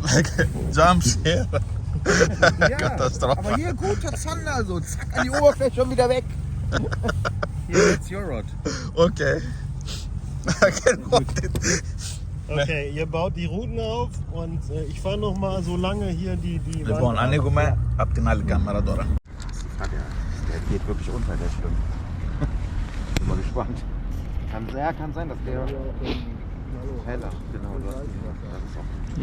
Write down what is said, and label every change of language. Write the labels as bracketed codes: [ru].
[en] like jumps here. [de] Ja, Katastrophe. aber hier guter Zander, so zack, an die Oberfläche schon wieder weg. [en] Hier, that's your rod. Okay. I can hold it. [de] Okay, ihr baut die Routen auf und ich fahre noch mal so lange hier die [el] Λοιπόν, ανοίγουμε από την άλλη κάμερα τώρα. [de] Der geht wirklich unter, der stimmt. Bin mal gespannt. Kann sein, dass der heller, genau, das ist auch.